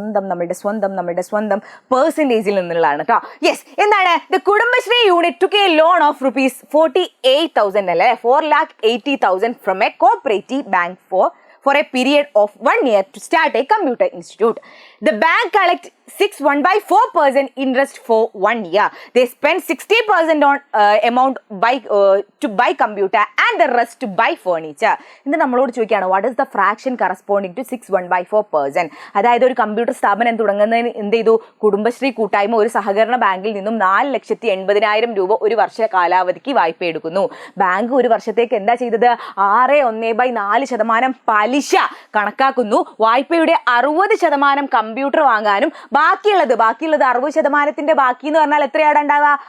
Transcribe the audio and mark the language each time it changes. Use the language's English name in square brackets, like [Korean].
[Malayalam] നമ്മളുടെ സ്വന്തം പെർസെൻറ്റേജിൽ നിന്നുള്ളതാണ് കേട്ടോ. യെസ്, എന്താണ്? [English] The Kudumbashree unit took a loan of ₹48,000 അല്ലേ, 4,80,000 from a cooperative bank for a period of 1 year to start a computer institute. The bank collects 6.14% interest for 1 year. They spend 60% on amount to buy computer and the rest to buy furniture. [Malayalam] ഇന്ന് നമ്മളോട് ചോദിക്കുകയാണ് [English] what is the fraction corresponding to 6.14%? [Malayalam] അതായത് ഒരു computer സ്ഥാപനം തുടങ്ങുന്നതിന് എന്ത് ചെയ്തു? കുടുംബശ്രീ കൂട്ടായ്മ ഒരു സഹകരണ ബാങ്കിൽ നിന്നും 4,80,000 രൂപ ഒരു വർഷ കാലാവധിക്ക് വായ്പ എടുക്കുന്നു. ബാങ്ക് ഒരു വർഷത്തേക്ക് എന്താ ചെയ്തത്? 6.14% പലിശ കണക്കാക്കുന്നു. വായ്പയുടെ 60% കമ്പ്യൂട്ടർ വാങ്ങാനും ബാക്കിയുള്ളത് 60%ത്തിന്റെ ബാക്കി എന്ന് പറഞ്ഞാൽ എത്രയാണ് ഉണ്ടാവുക?